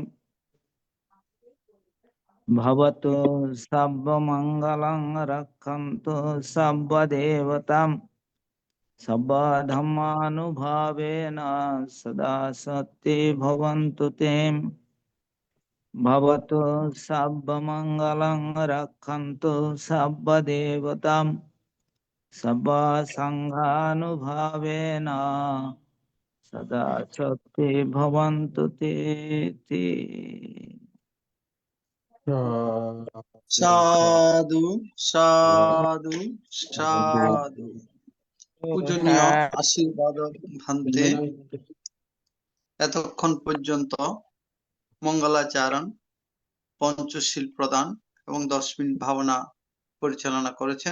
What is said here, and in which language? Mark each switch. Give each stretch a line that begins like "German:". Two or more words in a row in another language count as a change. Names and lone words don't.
Sanskrit: भवतु सर्वमङ्गलं रक्षन्तु सर्वदेवतां सदा धर्मानुभावेन सदा सत्ये भवन्तु ते भवतु सर्वमङ्गलं रक्षन्तु सर्वदेवतां सदा सङ्घानुभावेन सदा सत्ये भवन्तु ते
Bangla: সাধু সাধু সাধু। পূজনীয় আশীর্বাদ ভান্তে এতক্ষণ পর্যন্ত মঙ্গলাচরণ, পঞ্চশীল প্রদান এবং 10 মিনিট ভাবনা পরিচালনা করেছেন।